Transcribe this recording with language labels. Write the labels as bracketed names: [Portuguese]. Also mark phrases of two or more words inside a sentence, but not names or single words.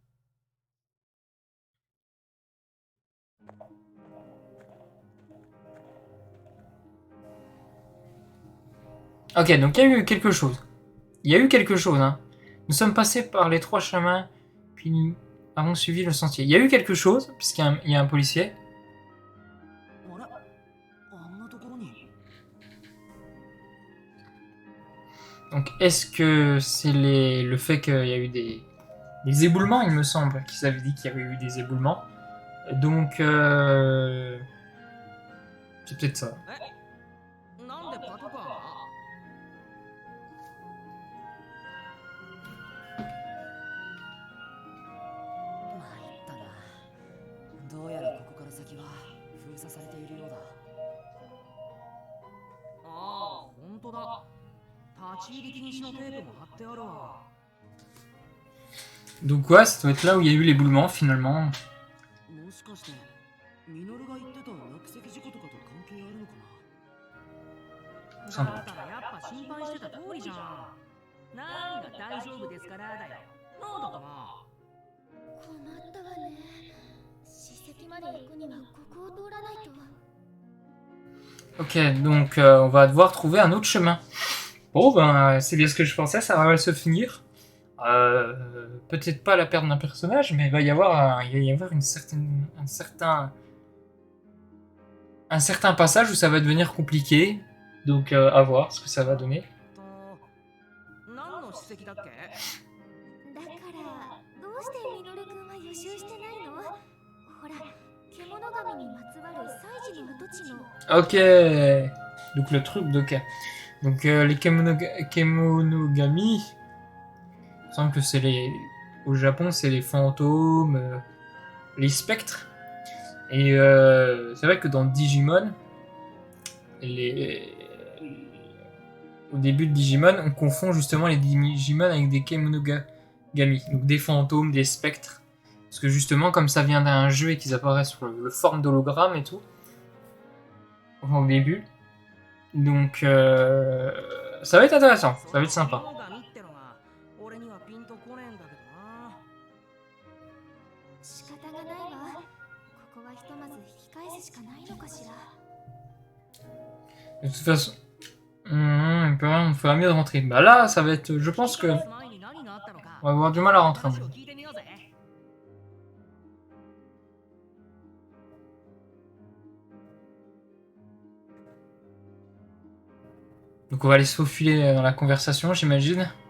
[French] Ok, donc il y a eu quelque chose. Il y a eu quelque chose, hein. Nous sommes passés par les 3 chemins, puis nous avons suivi le sentier. Il y a eu quelque chose, puisqu'il y a un policier. [Japanese] あれ、あんなところに。 [French] Donc est-ce que c'est le fait qu'il y a eu des éboulements, il me semble, qu'ils avaient dit qu'il y avait eu des éboulements. Donc, c'est peut-être ça. [Japanese] なんでパトカーが？参ったな。どうやらここから先は封鎖されているようだ。ああ、本当だ。立ち入り禁止のテープも貼ってあるわ。 [French] Donc ouais, ça doit être là où il y a eu l'éboulement finalement. [Japanese] もしかしてミノルが言ってた落石事故とかと関係あるのかな。そうだからやっぱ心配してた通りじゃん。何が大丈夫ですからだよ。なんだかな。困ったわね。史跡まで行くにはここを通らないと。 [French] Ok, donc on va devoir trouver un autre chemin. Bon, ben c'est bien ce que je pensais, ça va mal se finir. Peut-être pas la perte d'un personnage, mais il va y avoir un certain passage où ça va devenir compliqué. Donc à voir ce que ça va donner. [Japanese] 何の史跡だっけ？だからどうしてミノル君は予習してないの？ほら、獣神にまつわる祭事の跡地の。 [French] Ok, donc le truc de ok. Donc les kemonogami, il me semble que c'est les... Au Japon, c'est les fantômes, les spectres. Et c'est vrai que dans Digimon, au début de Digimon, on confond justement les Digimon avec des kemonogami, donc des fantômes, des spectres. Parce que justement, comme ça vient d'un jeu et qu'ils apparaissent sous le forme d'hologramme et tout, au début. Donc ça va être intéressant, ça va être sympa. [Japanese] 俺にはピンとこねえんだけどな。仕方がないわ。ここはひとまず引き返すしかないのかしら。 [French] De toute façon, on fera mieux de rentrer. Bah là, ça va être, je pense que on va avoir du mal à rentrer. Donc on va aller se faufiler dans la conversation, j'imagine.